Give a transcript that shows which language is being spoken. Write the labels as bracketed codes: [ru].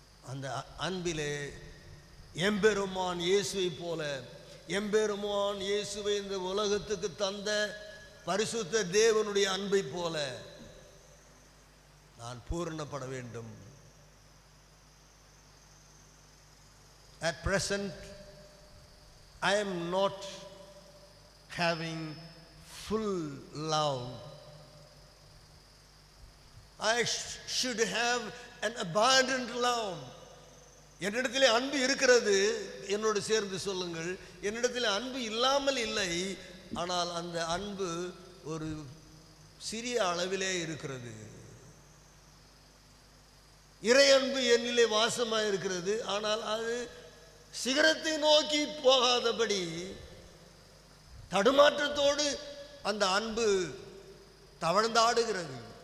[ta] அந்த அன்பிலே எம்பெருமான் இயேசுவை போல, எம்பெருமான் இயேசுவை இந்த உலகத்துக்கு தந்த பரிசுத்த தேவனுடைய அன்பை போல நான் பூரணப்பட வேண்டும். [en] At present, I am not having full love. I should have an abundant love. [ta] என்னிடத்தில் அன்பு இருக்கிறது. என்னோடு சேர்ந்து சொல்லுங்கள், என்னிடத்தில் அன்பு இல்லாமல் இல்லை. ஆனால் அந்த அன்பு ஒரு சிறிய அளவிலே இருக்கிறது. இறை அன்பு என்னிலே வாசமாக இருக்கிறது. ஆனால் அது சிகரத்தை நோக்கி போகாதபடி தடுமாற்றத்தோடு அந்த அன்பு தவழ்ந்தாடுகிறது.